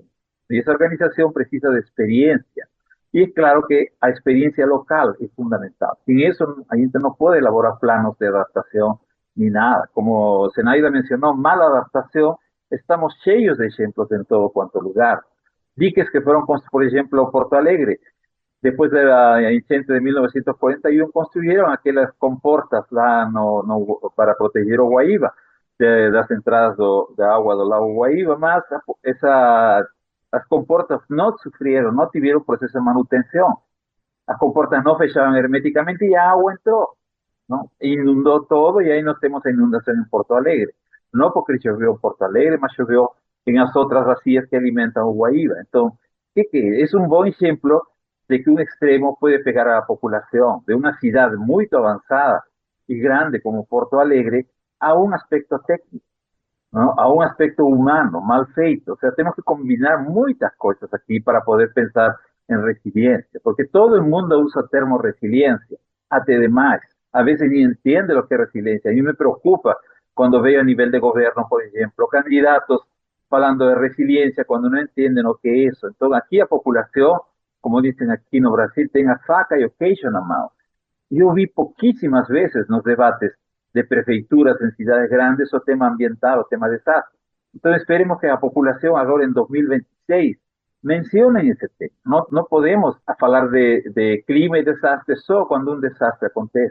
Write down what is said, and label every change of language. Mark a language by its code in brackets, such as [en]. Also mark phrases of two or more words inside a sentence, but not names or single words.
[pt] E essa organização precisa de experiência. E é claro que a experiência local é fundamental. Sem isso, a gente não pode elaborar planos de adaptação nem nada. Como Zenaida mencionou, mala adaptação, estamos cheios de exemplos em todo quanto lugar. Diques que foram, por exemplo, Porto Alegre, [es] después de la enchente de 1941, construyeron aquellas comportas [pt] lá para proteger o Guaíba, das entradas de agua do lago Guaíba, mas as comportas não sofreram, não tiveram processo de manutenção. As comportas não fechavam hermeticamente e a água entrou, não? Inundou todo e aí nós temos a inundação em Porto Alegre. Não porque choveu em Porto Alegre, mas choveu em as outras bacias que alimentam o Guaíba. Então, é um bom exemplo de que [es] un extremo puede pegar a la población de una ciudad muy avanzada y grande como Porto Alegre a un aspecto técnico, ¿no? A un aspecto humano, [pt] mal feito. [es] O sea, tenemos que combinar muchas cosas aquí para poder pensar en resiliencia, porque todo el mundo usa el termo resiliencia, [pt] até demais. [es] A veces ni entiende lo que es resiliencia. A mí me preocupa cuando veo a nivel de gobierno, por ejemplo, candidatos hablando de resiliencia cuando no entienden lo que es eso. Entonces, aquí la población, como dicen aquí [pt] no Brasil, tem a faca e o queijo na mão. Eu vi pouquíssimas vezes nos debates de prefeituras em cidades grandes o tema ambiental, o tema desastre. Então esperemos que a população agora em 2026 mencionem esse tema. Não podemos falar de clima e desastre só quando um desastre acontece.